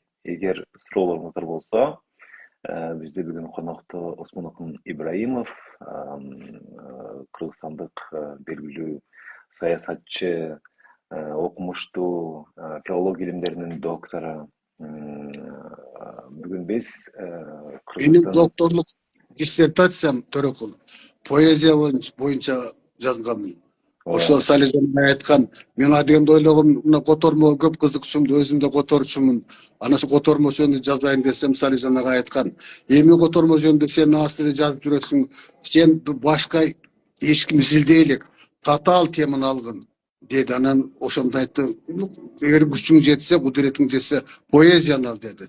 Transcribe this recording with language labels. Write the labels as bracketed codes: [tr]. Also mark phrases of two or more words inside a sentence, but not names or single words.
[ky] Эгер суроолоруңуздар болсо, бизде бүгүн конокто Осмонокун Ибраимов, кыргызстандык белгилүү саясатчы, окумуштуу, филология илимдеринин доктору. Бүгүн биз Менин докторлук диссертациям Төрөкул поэзия боюнча жазганмын. Ошо Салижан айткан, мен адегенде ойлогом, мына котормо көп кызыкчумду, өзүм да которчумун. Ана шу которма жөнүндө жазайын десем, Салижан ага айткан. Эми которма жөнүндө сен асыры жазып жүрөсүң, сен башка эч ким изилдей элек, татаал теманы алгын деди. Анан ошондо айтты, эгер күчүң жетсе, кудуретиң жетсе, поэзияны ал деди.